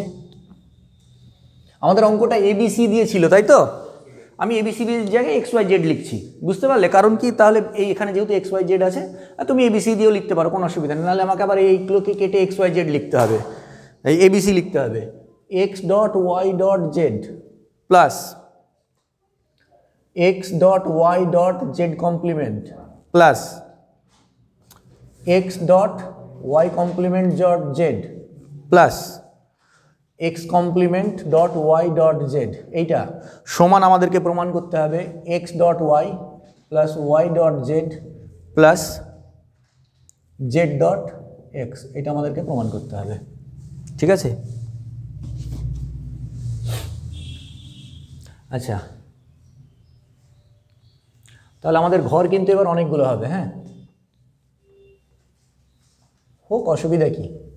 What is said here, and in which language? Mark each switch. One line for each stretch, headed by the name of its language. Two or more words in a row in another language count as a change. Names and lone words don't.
Bangla: আমাদের অঙ্কটা এবিসি দিয়েছিল, তাই তো? আমি এবিসির জায়গায়
English: x y z
Bangla: লিখছি, বুঝতে পারলে? কারণ কি, তাহলে এই এখানে যেহেতু
English: x y z
Bangla: আছে, তুমি এবিসি দিয়েও লিখতে পারো, কোনো অসুবিধা নেই। নাহলে আমাকে আবার এইগুলোকে কেটে
English: x y z
Bangla: লিখতে হবে, এই এবিসি লিখতে হবে।
English: x dot y dot z plus x dot y dot z complement plus x dot y complement dot z plus x complement dot y dot z,
Bangla: এইটা সমান আমাদেরকে প্রমাণ করতে হবে
English: x dot y plus y dot z plus z dot x,
Bangla: এটা আমাদেরকে প্রমাণ করতে হবে, ঠিক আছে? আচ্ছা, তাহলে আমাদের ঘর কিন্তু এবার অনেকগুলো হবে। হ্যাঁ, হোক, অসুবিধা কি?